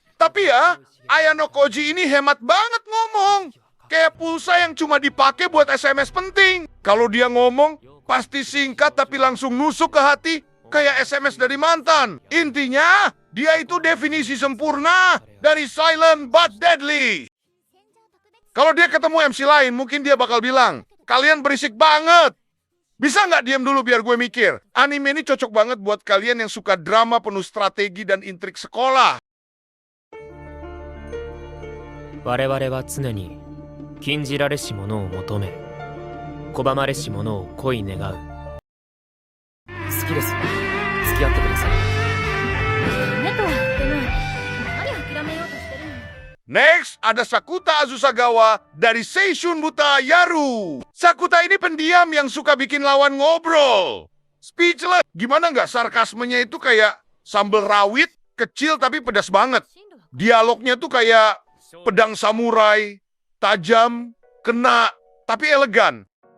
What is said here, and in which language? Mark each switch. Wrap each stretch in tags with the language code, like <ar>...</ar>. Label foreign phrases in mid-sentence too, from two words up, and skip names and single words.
<id>Tapi ya, Ayano Koji ini hemat banget ngomong. Kayak pulsa yang cuma dipakai buat SMS penting. Kalau dia ngomong, pasti singkat tapi langsung nusuk ke hati. Kayak SMS dari mantan. Intinya, dia itu definisi sempurna dari</id> <en>silent but deadly.</en> <id>Kalau dia ketemu MC lain, mungkin dia bakal bilang, kalian berisik banget. Bisa nggak diam dulu biar gue mikir? Anime ini cocok banget buat kalian yang suka drama penuh strategi dan intrik sekolah.</id> <ja>我々は常に禁じられし者を求め拒まれし者を恋願う。好きです。付き合ってください。ダメとは言ってない。何諦めようとしてるの。</ja> <id>Next, ada Sakuta Azusagawa dari Seishun Buta Yaru. Sakuta ini pendiam yang suka bikin lawan ngobrol. Speechless. Gimana nggak sarkasmenya itu kayak sambal rawit, kecil tapi pedas banget. Dialognya tuh kayak pedang samurai, tajam, kena, tapi elegan.</id>